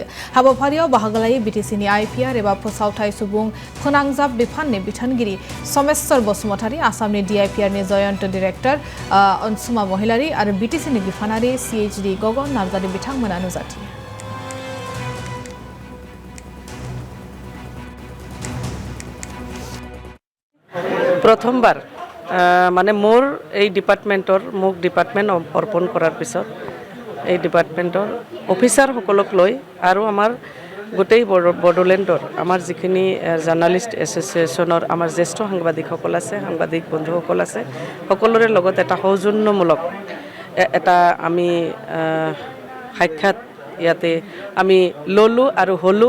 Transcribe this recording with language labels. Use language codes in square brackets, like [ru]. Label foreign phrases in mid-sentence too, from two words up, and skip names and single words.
[brx] हाबाफारियाव बाहागो लायो बीटीसीनि आईपीआर एबा फोसावथाय सुबुं फोनांजाब बिफाननि बिथोनगिरि समेश्वर बसुमतारी, आसामनि DIPRनि जयन्त डाइरेक्टर अनसुमा महिलारी आरो बीटीसीनि बिफानारि CHD गगन नार्जारी बिथांमोना नुजाथियो। [as] প্ৰথমবাৰ মানে মোৰ এই ডিপার্টমেন্টৰ মোক ডিপার্টমেন্ট অৰ্পণ কৰাৰ পিছত এই ডিপার্টমেন্টৰ অফিচাৰ সকলক লৈ আৰু আমাৰ গোটেই বড়োলেণ্ডৰ আমাৰ যিখিনি জাৰ্নালিষ্ট এছ'চিয়েশ্যনৰ আমাৰ জ্যেষ্ঠ সাংবাদিকসকল আছে, সাংবাদিক বন্ধুসকল আছে, সকলোৰে লগত এটা সৌজন্যমূলক এটা আমি সাক্ষাৎ ইয়াতে আমি ললো আৰু হলো।